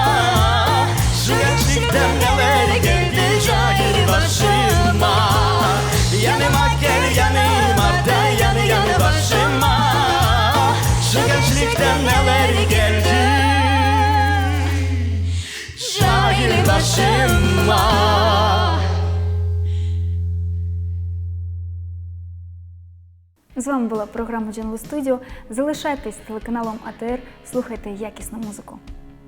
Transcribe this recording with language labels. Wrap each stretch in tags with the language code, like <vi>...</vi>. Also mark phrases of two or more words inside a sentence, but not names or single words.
<tr>Şu gençlikte neler geldi cahil başıma. Yanıma gel yanıma da yanı başıma. Şu gençlikte neler geldi cahil başıma.</tr> <uk>З вами була програма Джингл Студіо. Залишайтесь з телеканалом АТР, слухайте якісну музику.</uk>